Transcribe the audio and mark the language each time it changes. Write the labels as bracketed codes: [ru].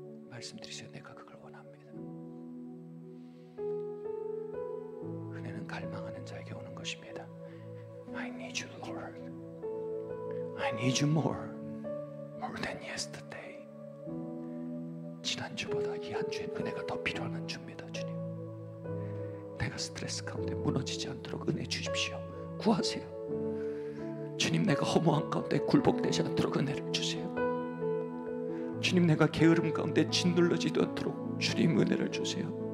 [ko] 말씀드리세요. 내가 그걸 원합니다. 은혜는 갈망하는 자에게 오는 것입니다. [en] I need you, Lord. I need you more than yesterday. [ko] 지난주보다 이 한 주에 은혜가 더 필요한 한 주입니다. 주님, 내가 스트레스 가운데 무너지지 않도록 은혜 주십시오. 구하세요. 주님, 내가 허무한 가운데 굴복되지 않도록 은혜를 주세요. 주님, 내가 게으름 가운데 짓눌러지지 않도록 주님 은혜를 주세요.